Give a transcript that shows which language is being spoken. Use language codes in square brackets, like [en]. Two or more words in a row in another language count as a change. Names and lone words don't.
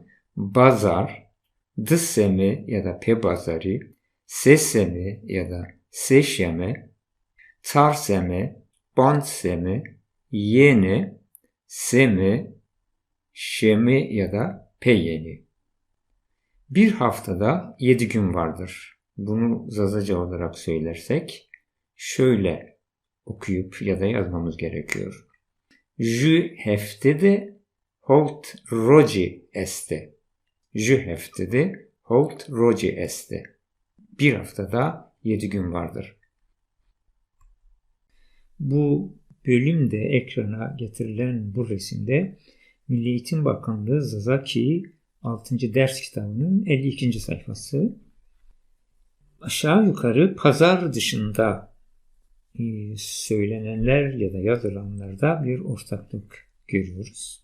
[zza] Bazar, dsemi ya da pebazari, sesemi ya da seşemi, çarsemi, bondsemi, yeni, semi, şemi ya da peyeni. [tr] Bir haftada 7 gün vardır. Bunu Zazaca olarak söylersek şöyle okuyup ya da yazmamız gerekiyor. [zza] Ju heftede holt roji este. Ju heftede holt roji este. [tr] Bir haftada 7 gün vardır. Bu bölümde ekrana getirilen bu resimde Milli Eğitim Bakanlığı Zazaki 6. ders kitabının 52. sayfası. Aşağı yukarı pazar dışında söylenenler ya da yazılanlarda bir ortaklık görüyoruz.